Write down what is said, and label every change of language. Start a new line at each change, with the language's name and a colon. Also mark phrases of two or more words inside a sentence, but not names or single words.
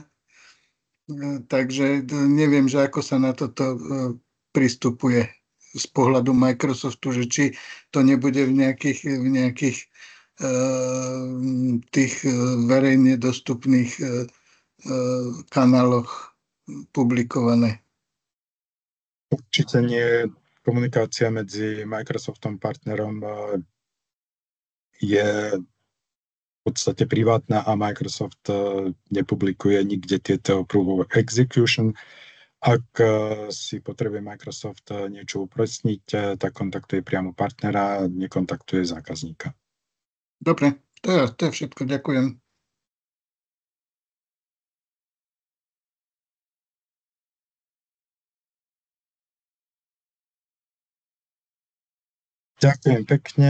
Slovak: Takže neviem, že ako sa na toto pristupuje z pohľadu Microsoftu, že či to nebude v nejakých tých verejne dostupných kanáloch publikované. Určite nie. Komunikácia medzi Microsoftom partnerom je v podstate privátna a Microsoft nepublikuje nikde tieto
English: proof of execution.
Slovak: Ak si potrebuje Microsoft niečo upresniť, tak kontaktuje priamo partnera, nekontaktuje zákazníka. Dobre, to je všetko. Ďakujem. Ďakujem pekne.